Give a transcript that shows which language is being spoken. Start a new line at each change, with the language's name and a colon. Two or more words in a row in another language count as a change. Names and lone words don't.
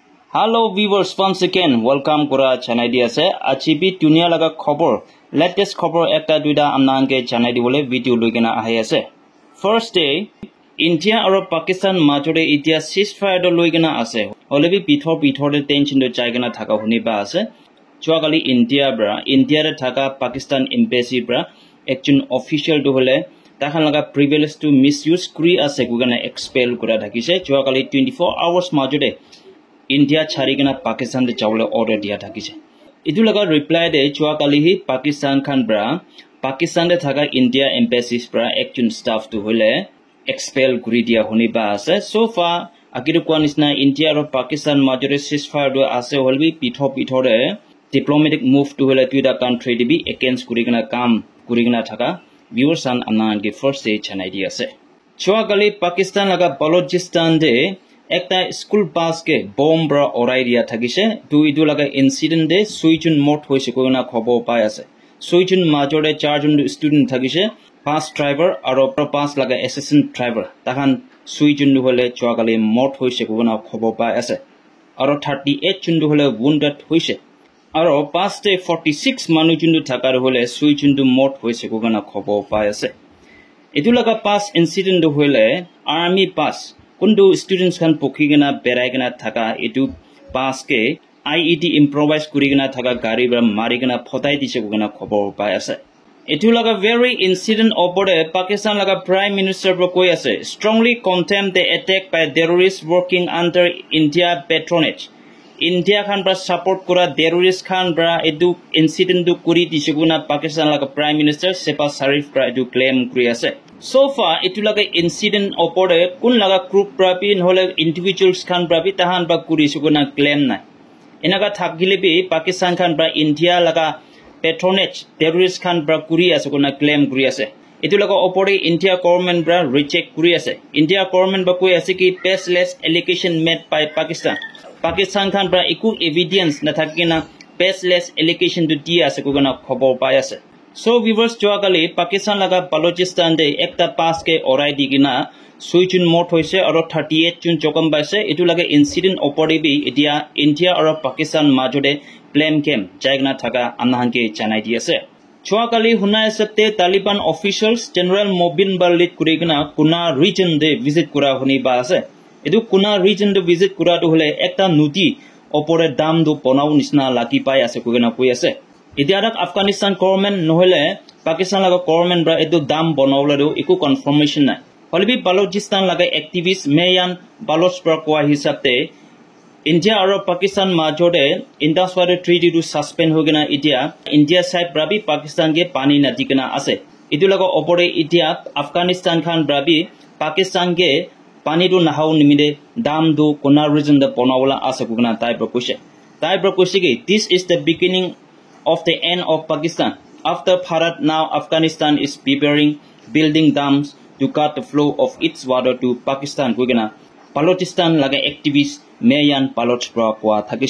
English: Hello viewers, once again welcome
Naga Pidgin: kora channel di ase achi bi dunia laga khobor latest khobor ekta duida amnange channel di bole video loigena ahi ase.
English: First day
Naga Pidgin: India aro Pakistan majore itia ceasefire do loigena ase olebi pithor de tension do jaigena thaka huni ba ase chuagali India re thaka Pakistan embassy bra ekjon official do hole takhan laga privilege to misuse kri ase gugana expel kora thakise chuagali 24 hours majore India charigena Pakistan de chawle order dia thakise idu laga reply de chuakali hi Pakistan khan bra Pakistan de thaka India embassies bra ekjon staff to hole expel kuri dia honi ba ase
English: so far
Naga Pidgin: akiru kwanisna India aro Pakistan majore ceasefire do ase holbi pithor de
English: diplomatic move
Naga Pidgin: to hole tuida country de bi against kurigena kam kurigena thaka viewers an anan ge
English: first day
Naga Pidgin: chanai dia ase chuakali Pakistan laga Balochistan de ekta
English: school bus
Naga Pidgin: ke bomb bra orai dia thakise idu laga incident de suijun mort hoise koina khobo pai ase suijun majore charjun student thakise
English: bus driver
Naga Pidgin: aro bus laga
English: assistant driver
Naga Pidgin: tahan suijun hole chuagali mort hoise koina khobo pai ase aro 38 chundu hole wounded hoise aro bus de 46 manu chundu thakar hole suijun mort hoise koina khobo pai ase idu laga
English: bus incident
Naga Pidgin: hole army bus Kundu students kan pokhigena beraigena thaka etu pass ke IED improvise kurigena thaka gari bra marigena photai dise kugena khobor pai ase etu laga very incident opore Pakistan laga
English: prime minister
Naga Pidgin: bro koi ase
English: strongly condemn the attack by terrorists working under India patronage
Naga Pidgin: India khan bra support kura terrorist khan bra etu incident du kuri dise kugena Pakistan laga
English: prime minister
Naga Pidgin: Shehbaz Sharif bra etu claim kuri ase
English: So far,
Naga Pidgin: itu laga incident opore kun laga group prabi nhole individuals khan prabi tahan ba kuri suguna claim nai. Enaga thakgile bi Pakistan khan pra India laga patronage terrorist khan pra kuri asuguna claim kuri ase. Itu laga opore India government bra reject kuri ase. India government ba koi ase ki
English: baseless allegation made by Pakistan.
Naga Pidgin: Pakistan khan pra iku evidence na thakina
English: baseless allegation
Naga Pidgin: to dia asuguna khobor pai ase.
English: So viewers
Naga Pidgin: chuagali Pakistan laga Balochistan de ekta pass ke orai digina suijun mort hoise aro 38 jun chokam baise etu laga incident opore bi etia India aro Pakistan majode
English: blame game
Naga Pidgin: jaigna thaka amnahanke chanai di ase chuagali hunai sabte
English: Taliban officials
Naga Pidgin: general Mobin Balit kurigna Kuna region de visit kura honi ba ase etu Kuna region de visit kura to hole ekta nudi opore dam do ponau nisna laki pai ase kugena koi ase Idiarak Afghanistan government nohole Pakistan laga government bra edu dam bonawla do iku confirmation na holbi Balochistan laga activist Meyan Baloch bra kwa hisabte India aro Pakistan majode Indus-Water Treaty to suspend hogena itia India side brabi Pakistan ge pani na dikena ase idu laga opore itia Afghanistan khan brabi Pakistan ge pani do nahau nimide dam do Kuna region de bonawla ase kugna tai propose ge
English: this is the beginning of the end of Pakistan. After Bharat, now Afghanistan is preparing building dams to cut the flow of its water to Pakistan.
Naga Pidgin: Gugena Balochistan laga activist Meyan Baloch bra kwa thakise.